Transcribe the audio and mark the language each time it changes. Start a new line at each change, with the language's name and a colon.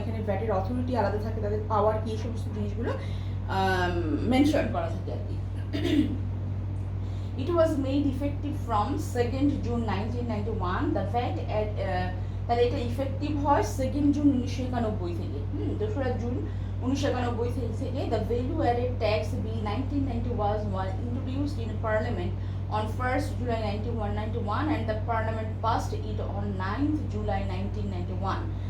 Bangla: এখানে ভ্যাটের অথরিটি আলাদা থাকে, তাদের পাওয়ার কি, এই সমস্ত জিনিসগুলো মেনশন করা থাকে আর কি।
English: It was made effective from 2nd June 1991. The VAT
Bangla: তাহলে এটা ইফেক্টিভ হয় 2nd জুন 1991 থেকে। 2রা জুন 1991 থেকে
English: the value added tax bill 1991 was introduced in parliament on 1st July 1991 and the parliament passed it on 9th July 1991.